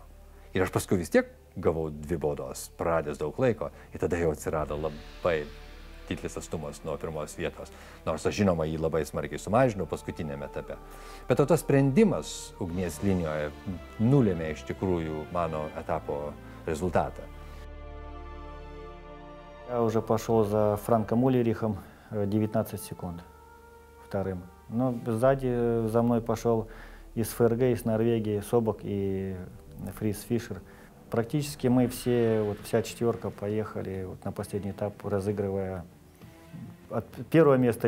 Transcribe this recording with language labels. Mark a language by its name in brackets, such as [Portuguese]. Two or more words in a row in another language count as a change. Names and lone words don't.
[Lithuanian] Ir aš paskui vis tiek gavau 2 baudos, praradęs daug laiko. Ir tada jau atsirado labai didelis atstumas nuo pirmos vietos. Nors aš žinoma jį labai smarkiai sumažinau paskutinėme etape. Bet tas sprendimas ugnies linijoje nulėmė iš tikrųjų mano etapo результата. [Russian] Я уже пошел за Франком Уллерихом 19 секунд вторым. Но сзади за мной пошел из ФРГ, из Норвегии Собок и Фрис Фишер. Практически мы все, вот вся четверка поехали вот на последний этап, разыгрывая от первого места.